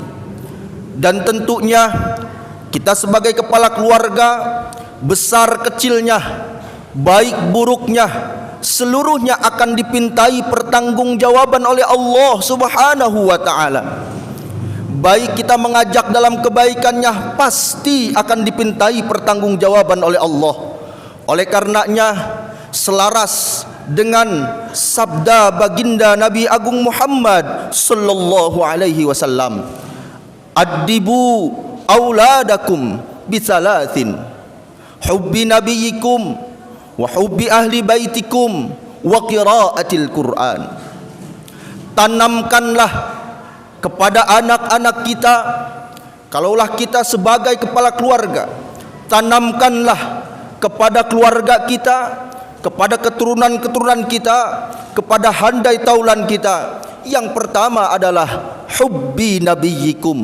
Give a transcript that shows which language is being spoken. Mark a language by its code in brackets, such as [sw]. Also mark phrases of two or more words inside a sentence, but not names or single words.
[id] Dan tentunya kita sebagai kepala keluarga, besar kecilnya, baik buruknya, seluruhnya akan dipintai pertanggungjawaban oleh Allah [ar] سبحانه وتعالى. [id] Baik kita mengajak dalam kebaikannya, pasti akan dipintai pertanggungjawaban oleh Allah. Oleh karenanya, selaras dengan sabda baginda Nabi Agung Muhammad [ar] صلى الله عليه وسلم, أدبوا أولادكم بثلاث حب نبيكم وحب أهل بيتكم وقراءة القرآن. [id] Tanamkanlah kepada anak-anak kita, kalaulah kita sebagai kepala keluarga, tanamkanlah kepada keluarga kita, kepada keturunan-keturunan kita, kepada handai taulan kita, yang pertama adalah [ar] حب نبيكم.